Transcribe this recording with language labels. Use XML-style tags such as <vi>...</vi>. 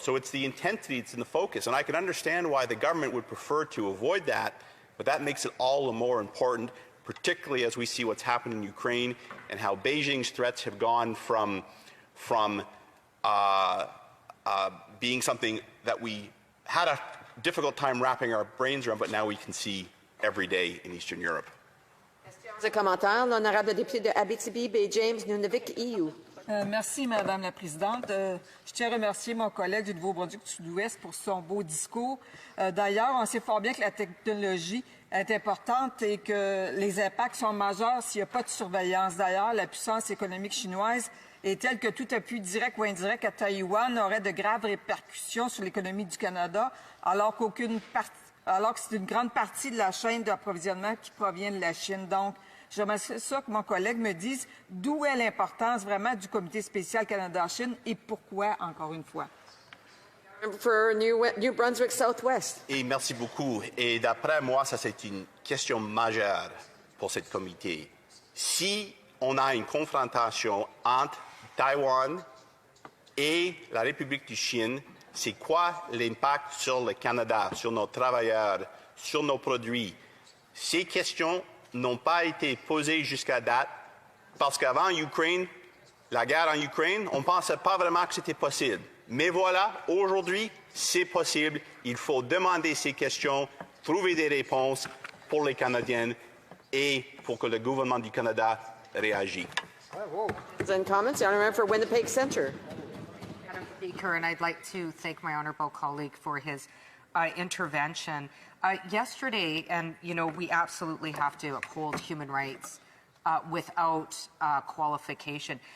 <en>So it's the intensity, it's in the focus. And I can understand why the government would prefer to avoid that, but that makes it all the more important, particularly as we see what's happened in Ukraine and how Beijing's threats have gone from being something that we had a difficult time wrapping our brains around, but now we can see every day in Eastern Europe.</en> <fr>Questions et commentaires. L'honorable député de Abitibi, Bay James, Nunavik, EU. Merci, Madame la Présidente. Je tiens à remercier mon collègue du Nouveau-Brunswick Sud-Ouest pour son beau discours. D'ailleurs, on sait fort bien que la technologie est importante et que les impacts sont majeurs s'il n'y a pas de surveillance. D'ailleurs, la puissance économique chinoise est telle que tout appui direct ou indirect à Taïwan aurait de graves répercussions sur l'économie du Canada, alors que c'est une grande partie de la chaîne d'approvisionnement qui provient de la Chine. Donc, j'aimerais ça que mon collègue me dise d'où est l'importance vraiment du comité spécial Canada-Chine et pourquoi, encore une fois.</fr> <en>For New Brunswick Southwest.</en> <fr>Et merci beaucoup. Et d'après moi, ça c'est une question majeure pour ce comité. Si on a une confrontation entre Taïwan et la République de Chine, c'est quoi l'impact sur le Canada, sur nos travailleurs, sur nos produits? Ces questions n'ont pas été posées jusqu'à date parce qu'avant l'Ukraine, la guerre en Ukraine, on ne pensait pas vraiment que c'était possible. Mais voilà, aujourd'hui, c'est possible. Il faut demander ces questions, trouver des réponses pour les Canadiens et pour que le gouvernement du Canada réagisse.</fr> <en>And comments. The honourable for Winnipeg Centre. Madam Speaker, and I'd like to thank my honourable colleague for his intervention. Yesterday, and we absolutely have to uphold human rights without qualification.</en>